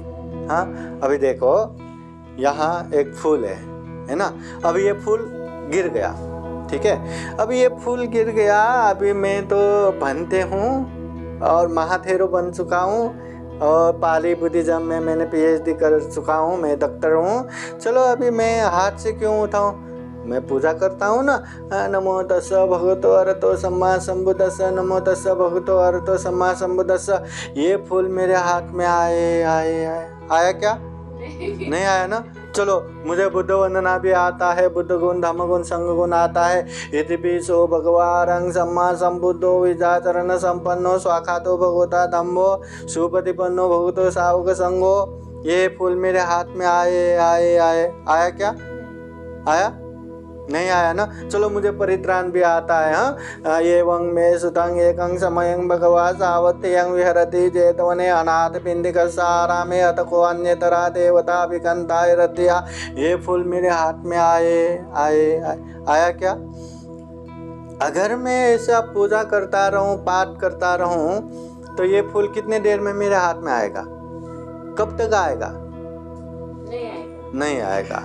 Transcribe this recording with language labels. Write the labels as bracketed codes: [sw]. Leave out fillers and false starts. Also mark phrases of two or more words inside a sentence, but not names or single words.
[hi] हाँ, अभी देखो यहाँ एक फूल है ना, अभी ये फूल गिर गया, ठीक है, अभी ये फूल गिर गया, अभी मैं तो बनते हूँ और महाथेरो बन चुका हूँ, और पाली बुद्धिज्म में मैंने PhD कर चुका हूँ, मैं डॉक्टर हूँ, चलो अभी मैं हाथ से क्यों उठाऊँ, मैं पूजा करता हूँ ना, [pi] नमो तस्स भगवतो अरहतो सम्मा सम्बुद्धस्स, नमो तस्स भगवतो अरहतो सम्मा सम्बुद्धस्स। [hi] ये फूल मेरे हाथ में आया क्या? नहीं आया ना। चलो मुझे बुद्ध वंदना भी आता है, बुद्ध गुण धम्म गुण संघ गुण आता है। [pi] यद्यपि सो भगवान सम्मा संबुद्धो विजाचरण संपन्नो स्वाखातो भगवता धम्मो सुपतिपन्नो भगवतो सावक संगो। [hi] ये फूल मेरे हाथ में आए आए आए, आया क्या? आया? नहीं आया ना। चलो मुझे परित्राण भी आता है। हाँ, ये [pi] वंग में सुतंग एकं समयं भगवा सावत्यं विहरति जेतवने अनाथ पिंडिक सारा में अतको अन्यतरा देवता विकंताय रत्या। [hi] ये फूल मेरे हाथ में आए आए आए, आया क्या? अगर मैं ऐसा पूजा करता रहूं, पाठ करता रहूं, तो ये फूल कितने देर में मेरे हाथ में आएगा? कब तक आएगा? नहीं आएगा।